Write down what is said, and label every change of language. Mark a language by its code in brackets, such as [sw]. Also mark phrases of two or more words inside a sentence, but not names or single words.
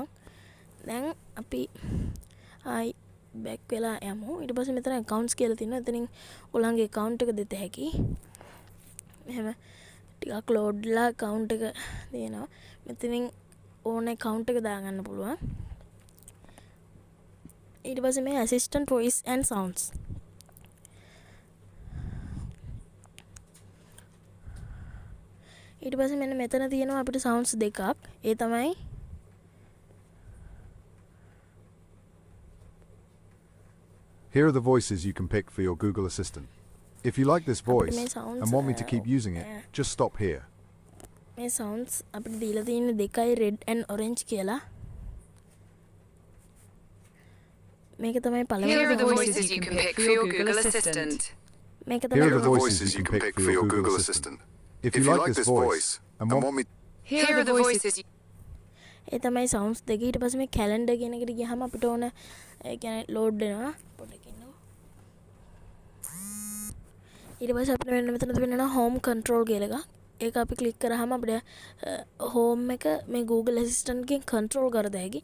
[si] දැන් අපි ආයි back වෙලා යමු. ඊට පස්සේ මෙතන accounts කියලා තියෙනවා. එතනින් ඔයගොල්ලන්ගේ account එක දෙත හැකි. එහෙම ටිකක් ලෝඩ්ලා account එක දෙනවා. මෙතනින් ඕන account එක දාගන්න පුළුවන්. ඊට පස්සේ මේ [en] assistant voice and sounds. [si] ඊට පස්සේ මෙන්න මෙතන තියෙනවා අපිට sounds දෙකක්. ඒ තමයි [en] Here are the voices you can pick for your Google Assistant. If you like this voice and want me to keep using it, just stop here. [si] මේ sounds අපිට දීලා තියෙන දෙකයි [en] red and orange [si] කියලා. මේක තමයි [en] Here are [si] පළවෙනි [en] the voices you can pick for your Google Assistant. [si] මේක [en] Here are [si] තමයි [en] the voices you can pick for your Google Assistant. If you like this voice and want me Here are the voices you [si] ඒ තමයි සවුන්ස් දෙක. ඊට පස්සේ මේ කැලෙන්ඩර් කියන එකට ගියාම අපිට ඕන ඒ කියන්නේ ලෝඩ් වෙනවා පොඩ්ඩක් ඉන්නකෝ. ඊට පස්සේ අපිට මෙතන වෙනවා [en] home control [si] කියලා එකක්. ඒක අපි ක්ලික් කරාම අපිට හෝම් එක මේ Google Assistant එකෙන් කන්ට්‍රෝල් කර දෙහැකි.